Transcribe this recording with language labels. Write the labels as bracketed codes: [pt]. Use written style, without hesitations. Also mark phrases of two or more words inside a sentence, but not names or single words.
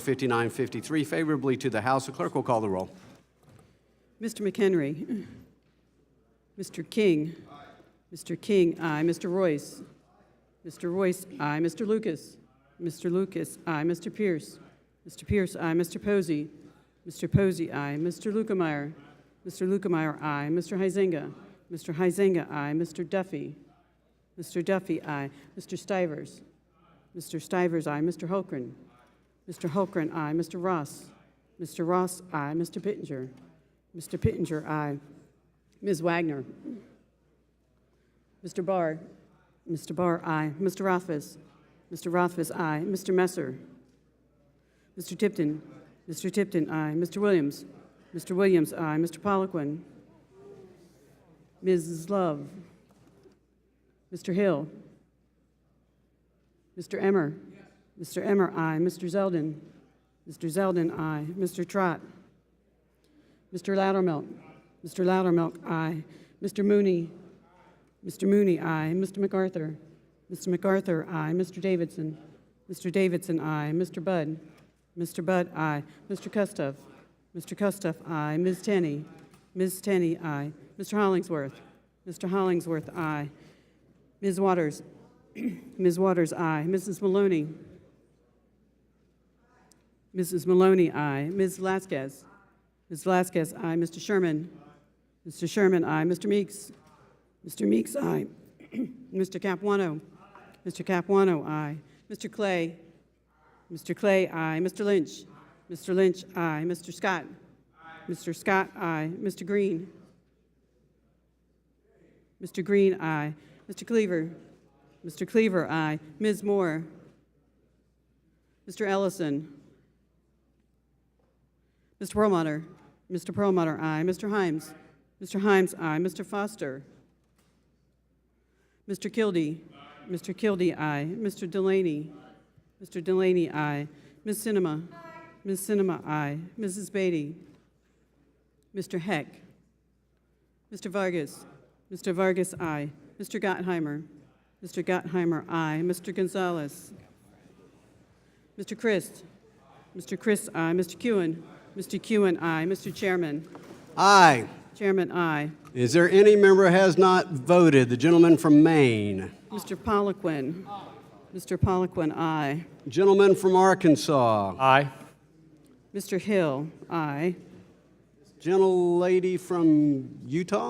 [en] 5953 favorably to the House. The clerk will call the roll. Mr. McHenry. Mr. King. Mr. King, aye. Mr. Royce. Mr. Royce, aye. Mr. Lucas. Mr. Lucas, aye. Mr. Pierce. Mr. Pierce, aye. Mr. Posey. Mr. Posey, aye. Mr. Lukemeyer. Mr. Lukemeyer, aye. Mr. Huizenga. Mr. Huizenga, aye. Mr. Duffy. Mr. Duffy, aye. Mr. Stivers. Mr. Stivers, aye. Mr. Holgren. Mr. Holgren, aye. Mr. Ross. Mr. Ross, aye. Mr. Pittenger. Mr. Pittenger, aye. Ms. Wagner. Mr. Barr. Mr. Barr, aye. Mr. Rothfuss. Mr. Rothfuss, aye. Mr. Messer. Mr. Tipton. Mr. Tipton, aye. Mr. Williams. Mr. Williams, aye. Mr. Poliquin. Mrs. Love. Mr. Hill. Mr. Emmer. Mr. Emmer, aye. Mr. Zeldin. Mr. Zeldin, aye. Mr. Trott. Mr. Loudermilk. Mr. Loudermilk, aye. Mr. Mooney. Mr. Mooney, aye. Mr. MacArthur. Mr. MacArthur, aye. Mr. Davidson. Mr. Davidson, aye. Mr. Budd. Mr. Budd, aye. Mr. Kustoff. Mr. Kustoff, aye. Ms. Tenney. Ms. Tenney, aye. Mr. Hollingsworth. Mr. Hollingsworth, aye. Ms. Waters. Ms. Waters, aye. Mrs. Maloney. Mrs. Maloney, aye. Ms. Velasquez. Ms. Velasquez, aye. Mr. Sherman. Mr. Sherman, aye. Mr. Meeks. Mr. Meeks, aye. Mr. Capuano. Mr. Capuano, aye. Mr. Clay. Mr. Clay, aye. Mr. Lynch. Mr. Lynch, aye. Mr. Scott. Mr. Scott, aye. Mr. Green. Mr. Green, aye. Mr. Cleaver. Mr. Cleaver, aye. Ms. Moore. Mr. Ellison. Mr. Perlmutter. Mr. Perlmutter, aye. Mr. Himes. Mr. Himes, aye. Mr. Foster. Mr. Kildee. Mr. Kildee, aye. Mr. Delaney. Mr. Delaney, aye. Ms. Sinema. Ms. Sinema, aye. Mrs. Beatty. Mr. Heck. Mr. Vargas. Mr. Vargas, aye. Mr. Gottheimer. Mr. Gottheimer, aye. Mr. Gonzalez. Mr. Christ. Mr. Christ, aye. Mr. Kewen. Mr. Kewen, aye. Mr. Chairman. Aye. Chairman, aye. Is there any member who has not voted? The gentleman from Maine. Mr. Poliquin. Mr. Poliquin, aye. Gentleman from Arkansas. Aye. Mr. Hill, aye. Gentlelady from Utah?